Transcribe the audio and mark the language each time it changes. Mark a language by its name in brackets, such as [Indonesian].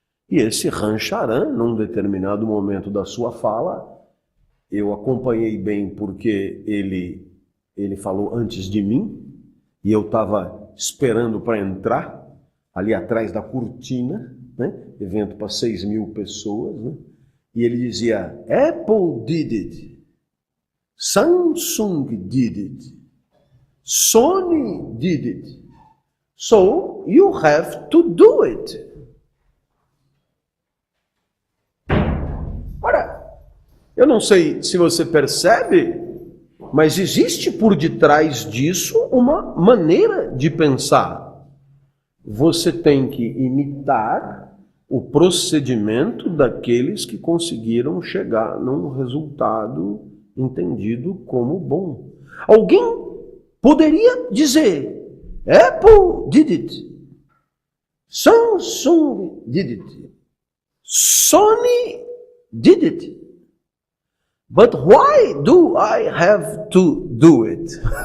[Portuguese] E esse Ram Charan, num determinado momento da sua fala, eu acompanhei bem porque ele falou antes de mim, e eu estava esperando para entrar, ali atrás da cortina, né? Evento para 6.000 pessoas, né? E ele dizia, [English] Apple did it, Samsung did it, Sony did it, so you have to do it. [Portuguese] Ora, eu não sei se você percebe, mas existe por detrás disso uma maneira de pensar. Você tem que imitar o procedimento daqueles que conseguiram chegar num resultado entendido como bom. Alguém poderia dizer, [English] Apple did it, Samsung did it, Sony did it, but why do I have to do it?